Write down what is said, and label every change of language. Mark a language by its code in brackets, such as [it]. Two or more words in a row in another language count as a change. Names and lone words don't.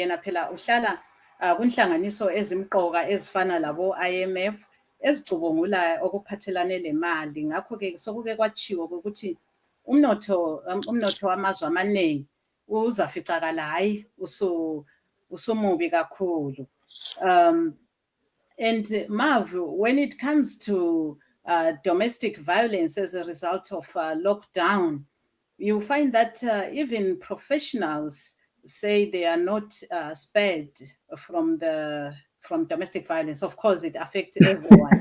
[nd] Yena phela uhlala kunhlanganiso ezimqoka ezifana labo IMF ezicubungula okuphathelane nemali. Ngakho ke sokuke kwachiwo ukuthi umnotho wamazwe amaningi uzaficakala hayi usumubi kakhulu. [en] And Marv, when it comes to domestic violence as a result of lockdown, you find that even professionals say they are not spared from domestic violence. Of course, it affects everyone.